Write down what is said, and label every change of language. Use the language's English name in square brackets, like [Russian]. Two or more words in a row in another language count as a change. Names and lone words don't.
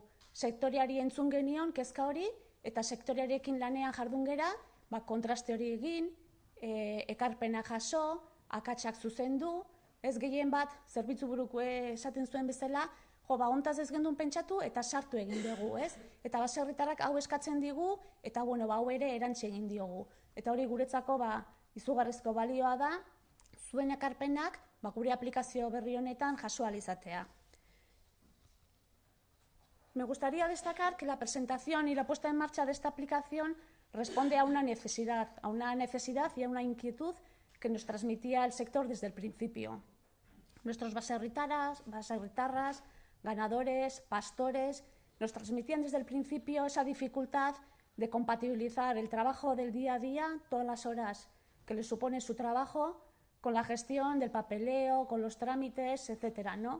[Basque] Sektoreari entzun genion kezka hori, eta sektorearekin lanean jardun gera, kontraste hori egin, ekarpena jaso, akatsak zuzendu, ez gehien bat, zerbitzu buruko esaten zuen bezala, hontaz ez gendun pentsatu eta sartu egin dugu, ez? Eta baserritarrak hau eskatzen digu, eta hau ere erantzi egin diogu. Eta hori guretzako izugarrizko balioa da, zuen ekarpenak gure aplikazio berri honetan jaso ahal izatea. [Spanish] Me gustaría destacar que la presentación y la puesta en marcha de esta aplicación responde a una necesidad y a una inquietud que nos transmitía el sector desde el principio. Nuestros baserritarras, ganadores, pastores, nos transmitían desde el principio esa dificultad de compatibilizar el trabajo del día a día, todas las horas que les supone su trabajo, con la gestión del papeleo, con los trámites, etcétera, ¿no?